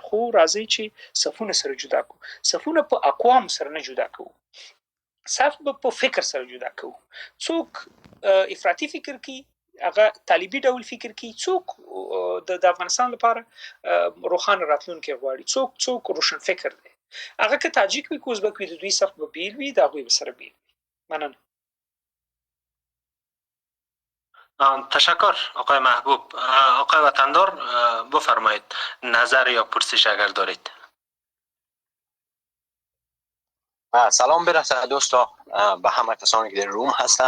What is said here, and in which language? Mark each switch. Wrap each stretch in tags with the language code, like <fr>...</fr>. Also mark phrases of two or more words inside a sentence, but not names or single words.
<ps>خو راځئ چې صفونه سره جدا کړو. صفونه په اقوامو سره نه جدا کوو، صف به په فکر سره جدا کوو. څوک افراطي فکر کوي، هغه طالبي ډول فکر کوي. څوک د افغانستان لپاره روښانه راتلونکی غواړي، څوک روشن فکر دی. هغه که تاجیک وي که ازبک وي، د دوی صف به بیل وي، د هغوی به سره بیل وي. مننه.</ps> <fa>تشکر آقای محبوب. آقای وطندار بفرمایید نظر یا پرسش اگر دارید. سلام برسه دوستا به همه کسانی که در روم هستن.</fa>